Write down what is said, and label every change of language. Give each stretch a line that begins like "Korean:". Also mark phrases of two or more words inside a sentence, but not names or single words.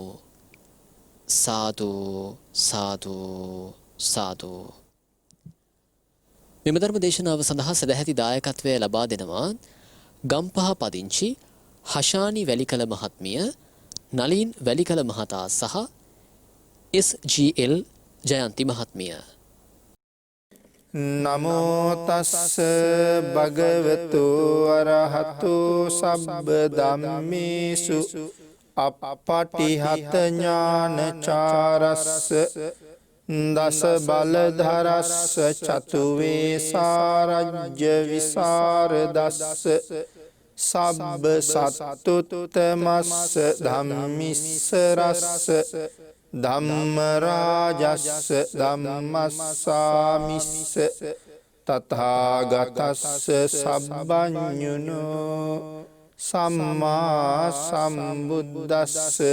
Sinhala: සාදු සාදු සාදු. මෙම ධර්ම දේශනාව සඳහා සදැහැති දායකත්වය ලබා දෙනවා ගම්පහ පදිංචි හෂානි වැලිකල මහත්මිය, නලින් වැලිකල මහතා සහ SGL ජයන්ති මහත්මිය.
Pali: නමෝ තස්ස භගවතු අරහතු සබ්බ ධම්මේසු අප්පටිහත ඥානචාරස්ස දස බලධරස්ස චතු වේසාරජ්‍ය විසරදස්ස සබ්බ සත්තුත්තමස්ස ධම්මිස්සරස්ස ධම්ම රාජස්ස ධම්මස්සාමිස්ස තථාගතස්ස සබ්බඤුනෝ සම්මා සම්බුද්දස්ස.